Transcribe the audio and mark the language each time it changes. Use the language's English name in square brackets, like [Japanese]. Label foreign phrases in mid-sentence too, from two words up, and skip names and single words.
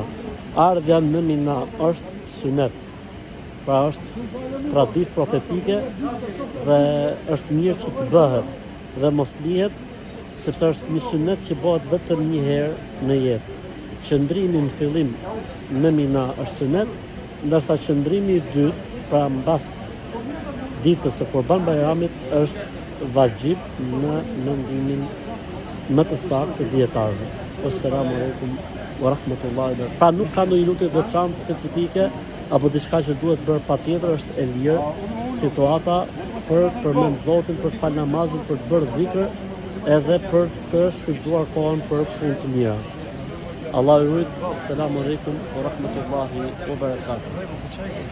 [Albanian] Ardhja në Mina është sunet. Pra është traditë profetike dhe është mirë që të bëhet dhe mos lihet, sepse është një sunet që bëhet vetëm një herë në jetë. Qëndrimi në fillim në Mina është sunet, ndërsa qëndrimi i dytë, pra mbas ditës së Kurban Bayramit, është vajib në mendimin më të saktë të dietarëve. [Arabic] السلام عليكم ورحمة الله وبركاته. [Albanian] Pra nuk ka ndonjë lutje të veçantë specifike apo diçka që duhet bërë patjetër, është e lirë situata për përmend Zotin, për të falë namazin, për të bërë dhikr, edhe për të shfrytzuar kohën për punë të mira. Allahu ju rujt. [Arabic] السلام عليكم ورحمة الله وبركاته.